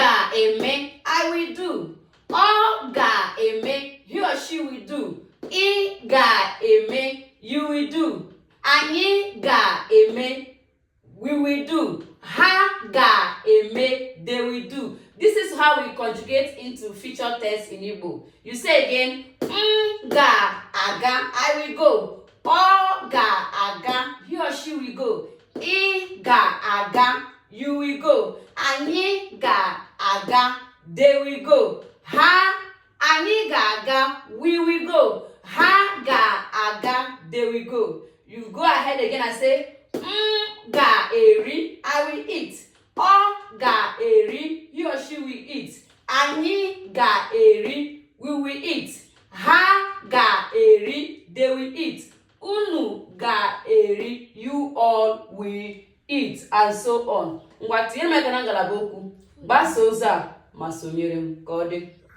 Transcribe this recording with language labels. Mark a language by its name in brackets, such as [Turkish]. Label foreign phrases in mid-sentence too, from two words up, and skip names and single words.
[Igbo] ga-eme, [English] I will do. [Igbo] Ọ ga-eme, [English] he or she will do. [Igbo] Ị ga-eme, [English] you will do. [Igbo] Anyị ga-eme, [English] we will do. [Igbo] Ha ga-eme, [English] they will do. This is how we conjugate into future tense in Igbo. You say again, [Igbo] ga-aga, [English] I will go. [Igbo] Ọ ga-aga, [English] he or she will go. [Igbo] Ị ga-aga, [English] you will go. [Igbo] Anyị ga-aga, [English] they will go. [Igbo] Ha, anyị ga-aga, [English] we will go. [Igbo] Ha ga-aga, [English] they will go. You go ahead again and say, [Igbo] ga-eri, [English] I will eat. [Igbo] Ọ ga-eri, [English] he or she will eat. [Igbo] Anyị ga-eri, [English] we will eat. [Igbo] Ha ga-eri, [English] they will eat. [Igbo] Unu ga-eri, [English] you all will eat, and so on. [Igbo] Ngwa tinye m aka na ngalaba okwu. Gbasa ozi a ma sonyere m ka ọ dị.